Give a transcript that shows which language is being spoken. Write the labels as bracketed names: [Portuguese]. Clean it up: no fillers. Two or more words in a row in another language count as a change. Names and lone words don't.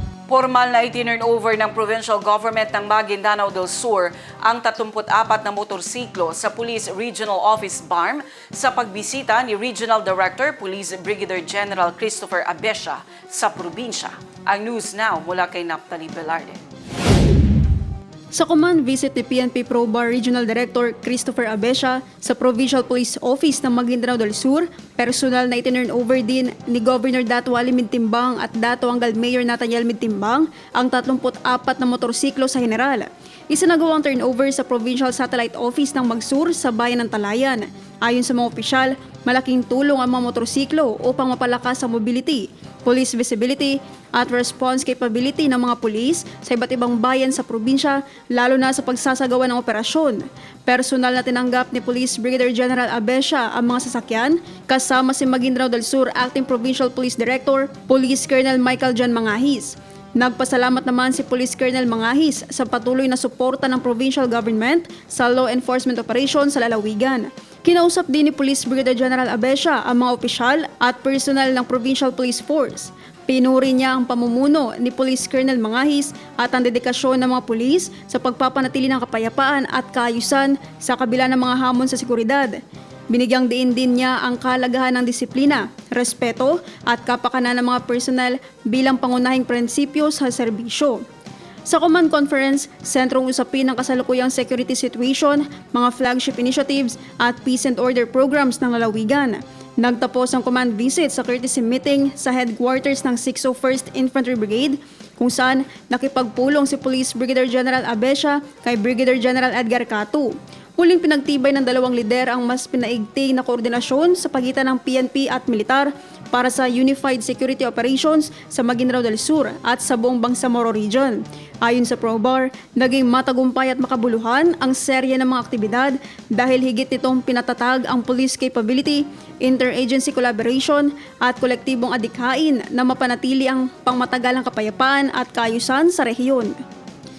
[Filipino] Formal na itinurn over ng [English] provincial government [Filipino] ng Maguindanao del Sur ang 34 na motorsiklo sa Police Regional Office BARM sa pagbisita ni Regional Director Police Brigadier General Christopher Abesha sa probinsya. Ang news now mula kay Naphtali Velarde. Sa [English] command visit [Filipino] ni PNP ProBar Regional Director Christopher Abesha sa Provincial Police Office ng Maguindanao del Sur, personal na itinurn over din ni Governor Dato Ali Mintimbang at Dato Angal Mayor Nathaniel Mintimbang ang 34 na motorsiklo sa General. Isinagawang turnover sa Provincial Satellite Office ng Magsur sa bayan ng Talayan. Ayon sa mga opisyal, malaking tulong ang mga motorsiklo upang mapalakas ang mobility, [English] police visibility [Filipino] at [English] response capability [Filipino] ng mga pulis sa iba't ibang bayan sa probinsya, lalo na sa pagsasagawa ng operasyon. Personal na tinanggap ni Police Brigadier General Abesha ang mga sasakyan, kasama si Maguindanao del Sur Acting Provincial Police Director, Police Colonel Michael John Mangahis. Nagpasalamat naman si Police Colonel Mangahis sa patuloy na suporta ng [English] provincial government [Filipino] sa [English] law enforcement operation [Filipino] sa lalawigan. Kinausap din ni Police Brigadier General Abesha ang mga opisyal at personal ng Provincial Police Force. Pinuri niya ang pamumuno ni Police Colonel Mangahis at ang dedikasyon ng mga pulis sa pagpapanatili ng kapayapaan at kaayusan sa kabila ng mga hamon sa seguridad. Binigyang diin din niya ang kahalagahan ng disiplina, respeto at kapakanan ng mga personal bilang pangunahing prinsipyo sa serbisyo. Sa [English] command conference, [Filipino] sentrong usapin ang kasalukuyang [English] security situation, [Filipino] mga [English] flagship initiatives [Filipino] at [English] peace and order programs [Filipino] ng lalawigan. Nagtapos ang [English] command visit [Filipino] sa [English] courtesy meeting [Filipino] sa headquarters ng 601st Infantry Brigade, kung saan nakipagpulong si Police Brigadier General Abesha kay Brigadier General Edgar Catu. Muling pinagtibay ng dalawang lider ang mas pinaigting na koordinasyon sa pagitan ng PNP at militar para sa Unified Security Operations sa Maguindanao del Sur at sa buong Bangsamoro Region. Ayon sa ProBar, naging matagumpay at makabuluhan ang serye ng mga aktibidad dahil higit nitong pinatatag ang [English] police capability, interagency collaboration [Filipino] at kolektibong adikhain na mapanatili ang pangmatagalang kapayapaan at kaayusan sa rehiyon.